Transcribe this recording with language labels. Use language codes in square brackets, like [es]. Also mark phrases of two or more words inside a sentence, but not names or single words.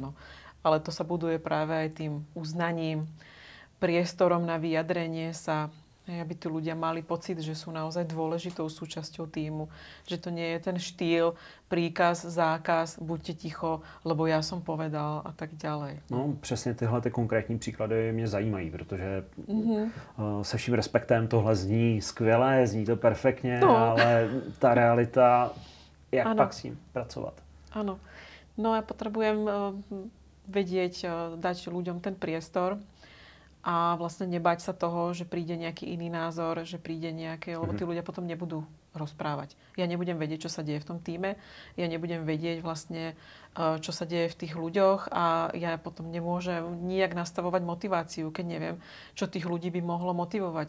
[sk] Ale to sa buduje práve aj tým uznaním, priestorom na vyjadrenie sa, Aby tí ľudia mali pocit, že sú naozaj dôležitou súčasťou tímu. Že to nie je ten štýl, príkaz, zákaz, buďte ticho, lebo [cs] já jsem [sk] povedal a tak ďalej. [cs] No, přesně tyhle ty konkrétní příklady mě zajímají, protože se vším respektem tohle zní skvěle, zní to perfektně, ale ta realita, jak pak s tím pracovat? [sk] Áno. No ja potrebujem vedieť, dať ľuďom ten priestor a vlastne nebať sa toho, že príde nejaký iný názor, že príde nejaké, lebo tí ľudia potom nebudú rozprávať. Ja nebudem vedieť, čo sa deje v tom tíme, ja nebudem vedieť vlastne, čo sa deje v tých ľuďoch a ja potom nemôžem nijak nastavovať motiváciu, keď neviem, čo tých ľudí by mohlo motivovať.